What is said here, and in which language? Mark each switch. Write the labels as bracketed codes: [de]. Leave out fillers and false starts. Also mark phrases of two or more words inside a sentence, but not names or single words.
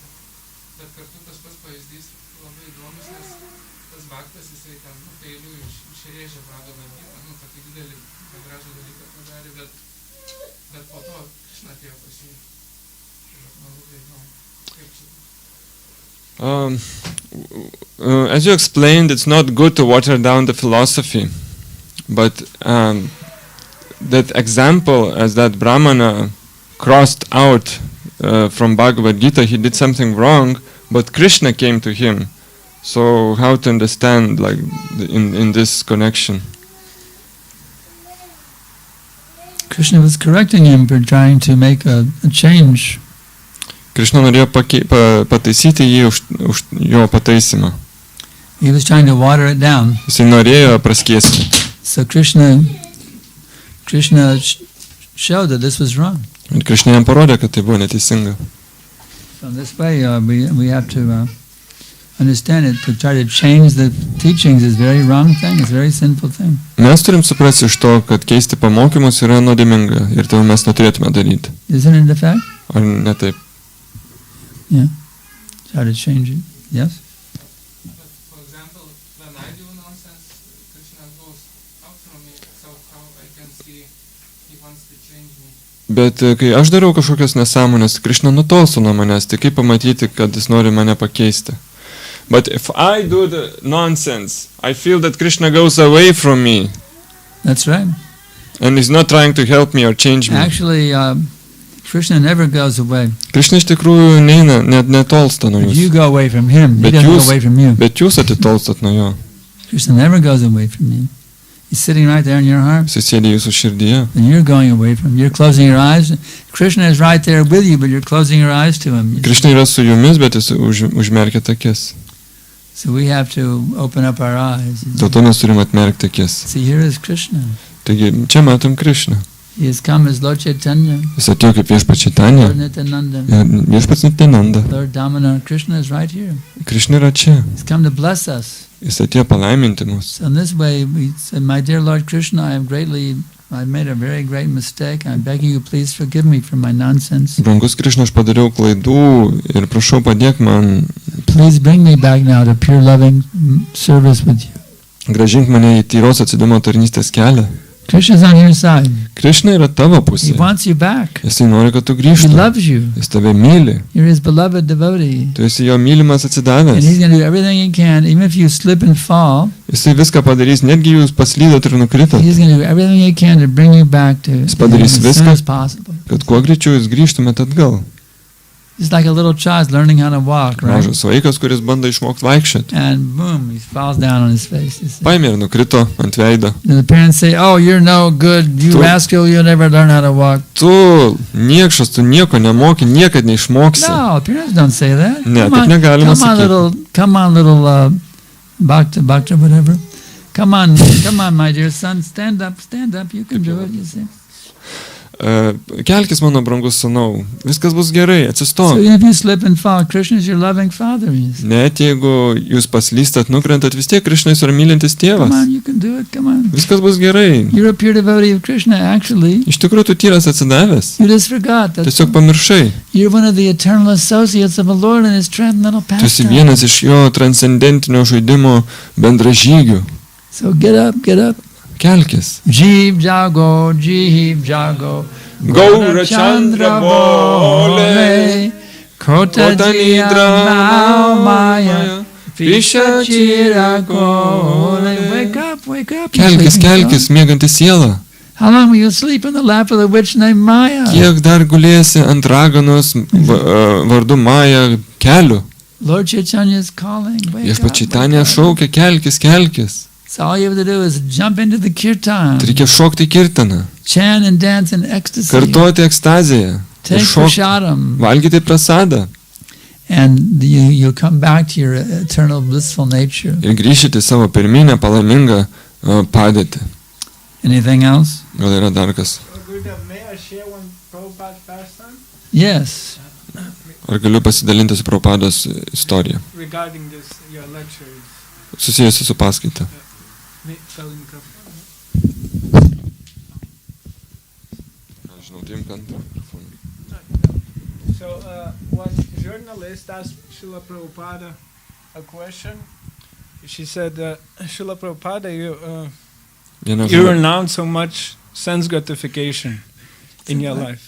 [lt] Bet kartu tas pats pavyzdys labai įdomus, nes tas baktas, jisai ten peiliu išrėžė Bhagavad Gitą, tokį didelį, gražų dalyką padarė, bet po to Krishna atėjo pas jį. Man labai įdomu, kaip čia. [en] As you explained, it's not good to water down the philosophy, but that example, as that Brahmana crossed out from Bhagavad Gita, he did something wrong, but Krishna came to him. So how to understand, like, in this connection? Krishna was correcting him for trying to make a change. [lt] Krishna norėjo pataisyti jį už jo pataisymą. [en] He was trying to water it down. [lt] Jisai norėjo praskiesti. [en] So Krishna showed that this was wrong. [lt] Ir Krishna jam parodė, kad tai buvo neteisinga. [en] So this way we have to understand it. To try to change the teachings is very wrong thing. It's a very sinful thing. [lt] Mes turim suprasti iš to, kad keisti pamokymus yra nuodėminga ir tai mes neturėtume daryti. [en] Isn't it the fact? [lt] Ar ne taip? [en] Yeah. Try to change it. Yes? But for example, when I do nonsense, Krishna goes out from me, so how I can see he wants to change me. [lt] Bet kai aš darau kažkokias nesąmonės, Krishna nutolsta nuo manęs, tai kaip pamatyti, kad jis nori mane pakeisti? [en] But if I do the nonsense, I feel that Krishna goes away from me. That's right. And he's not trying to help me or change me. Actually, Krishna never goes away. [lt] Krishna iš tikrųjų neina, netolsta nuo [en] If you [lt] jūsų. [en] go away from him, he [lt] Bet [en] doesn't [lt] jūs- [en] go away from you. [lt] Bet jūs atitolstat nuo jo. [en] Krishna never goes away from you. He's sitting right there in your heart, [lt] Jis sėdi jūsų širdyje. [en] and you're going away from him. You're closing your eyes. Krishna is right there with you, but you're closing your eyes to him. [lt] Krishna yra su jumis, bet jis užmerkia akis. [en] So we have to open up our eyes. [lt] Dėl to mes turim atmerkti akis. [en] See, here is Krishna. [lt] Taigi, čia matom Krishną. [en] He has come as Lord Chaitanya, [lt] Jis atėjo kaip viešpats Čaitanija [en] Lord Nityananda, [lt] ir viešpats Nityananda. [en] Lord Damodar. Krishna is right here. [lt] Krishna yra čia. [en] He's come to bless us. [lt] Jis atėjo palaiminti mus. [en] So in this way, we say, my dear Lord Krishna, I've made a very great mistake. I'm begging you, please forgive me for my nonsense. [lt] Brangus Krishna, aš padariau klaidų ir prašau padėk man, [en] Please bring me back now to pure loving service with you. [lt] grąžink mane į tyros atsidumo tarnystės kelią. [en] Krishna's on your side. [lt] Krishna yra tavo [en] He [lt] pusė. [en] wants you back. [lt] Jisai nori, kad tu [en] He [lt] grįžtum. [en] loves you. [lt] Jis tave myli. [en] You're his beloved devotee. [lt] Tu esi jo mylimas [en] And [lt] atsidavęs. [en] he's going to do everything he can, even if you slip and fall, [lt] Jisai viską padarys, netgi jūs paslydot ir nukritot, [en] he's going to do everything he can to bring you back to him as [lt] padarys [en] soon [lt] viską. [en] as possible. [lt] kad kuo greičiau jūs grįžtumėt atgal. [en] It's like a little child learning how to walk, right? [lt] Mažas vaikas, kuris bando išmokti vaikščioti. [en] And boom, he falls down on his face. You see. [lt] Paėmė ir nukrito ant veido. [en] And the parents say, oh, you're no good, you [lt] Tu- [en] rascal, you'll never learn how to walk. [lt] Tu niekšas, tu nieko nemoki, niekad neišmoksi. [en] No, parents don't say that. [lt] Ne, [en] come [lt] taip [en] on, [lt] negalima sakyti. [en] come on, little Bhakta, whatever. Come on, my dear son, stand up, you can do it, you see. [lt] Kelkis, mano brangus sūnau, viskas bus gerai, [en] So [lt] atsistok. [en] even if you slip and fall, Krishna is your loving father. You see. [lt] Net jeigu jūs paslystat, nukrentat, vis tiek Krishna yra mylintis [en] Come [lt] tėvas. [en] on, you can do it, come on. [lt] Viskas bus gerai. [en] You're a pure devotee of Krishna, actually. [lt] Iš tikrųjų, tu tyras atsidavęs. [en] You just forgot that [lt] Tiesiog pamiršai. [en] you're one of the eternal associates of the Lord in his transcendental [lt] Tu esi [en] pastime. [lt] vienas iš jo transcendentinio žaidimo bendražygių. [en] So get up. [lt] Kelkis. [bn] জীব জাগো, গৌর চন্দ্র বলে, Kota Kota Nidra Nidra মায়া, ফিশা চিরা গোলে. [en] Wake up, you [lt] Kelkis, [en] sleeping [lt] kelkis, mėganti siela. [en] How long will you sleep in the lap of the witch named Maya? [lt] Kiek dar gulėsi ant raganos vardu Maja kelių? [en] Lord Chaitanya is calling. Wake [lt] Viešpats [en] up, [lt] Čaitanija [en] wake up. [lt] šaukia, kelkis. [en] So all you have to do is jump into the kirtan, [lt] Tai reikia šokti kirtaną, [en] chant and dance in ecstasy, [lt] kartuoti ekstaziją ir [en] take [lt] šokti, [en] prasadam, [lt] valgyti prasadą [en] and you'll come back to your eternal blissful nature. ir grįžti savo pirminę palaimingą padėtį. Anything else? [lt] Gal yra dar kas? [en] May I share one Prabhupada pastime Yes. [lt] Ar galiu pasidalinti su Prabhupados istorija, [en] regarding this your lecture? [lt] susijusi su paskaita? [en] So one journalist asked Srila Prabhupada a question. She said, Srila Prabhupada, you renounce so much sense gratification in your life.